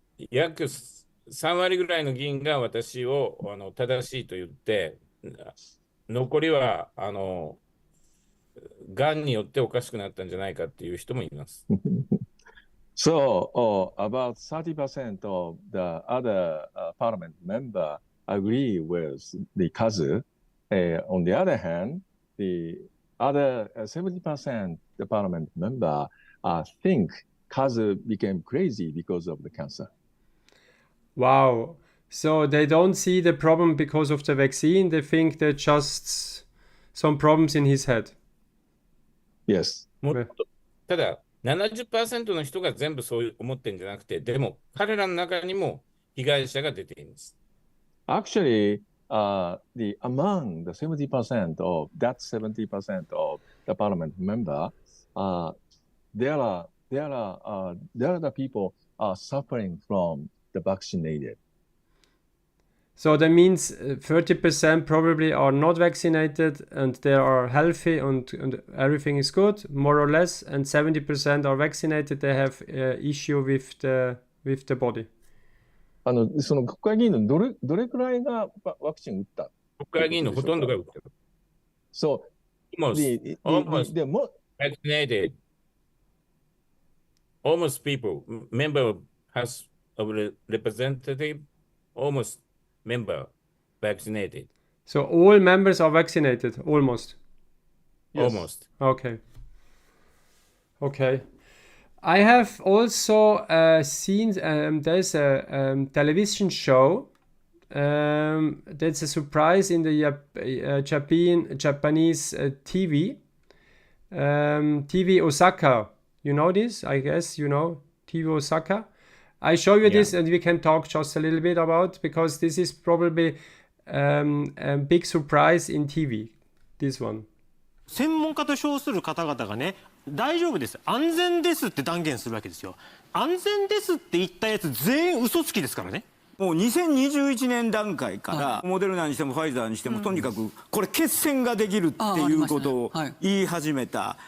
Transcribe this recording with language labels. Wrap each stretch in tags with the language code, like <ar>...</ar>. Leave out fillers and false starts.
<ja>約3割ぐらいの議員が私を正しいと言って、残りはがんによっておかしくなったんじゃないかっていう人もいます。</ja> <en>So, about 30% of the other parliament member agree with the Kazu. On the other hand, the other 70% the parliament member think Kazu became crazy because of the cancer. Wow. So they don't see the problem because of the vaccine. They think they're just some problems in his head. Yes.</en> <ja>ただ、70% の人が全部そう思ってるんじゃなくて、でも彼らの中にも被害者が出ています。</ja> <en>Actually, among the 70% of that 70% of the parliament member, there are the people suffering from the vaccinated. So that means 30% probably are not vaccinated and they are healthy and everything is good, more or less, and 70% are vaccinated, they have issue with the body.</en> <ja>その国会議員のどれくらいがワクチン打った？国会議員のほとんどが打ってる。</ja> <en>So, almost vaccinated. Almost people, member has a representative, almost member vaccinated. So all members are vaccinated, almost? Yes. Almost. Okay. Okay. I have also seen there's a television show that's a surprise in the Japanese TV. TV Osaka. You know this? I guess you know TV Osaka. I show you this and we can talk just a little bit about, because this is probably a big surprise in TV. This one.</en> <ja>専門家と称する方々がね、大丈夫です、安全ですって断言するわけですよ。安全ですって言ったやつ全員嘘つきですからね。もう2021年段階からモデルナにしてもファイザーにしてもとにかくこれ血栓ができるっていうことを言い始めた。</ja>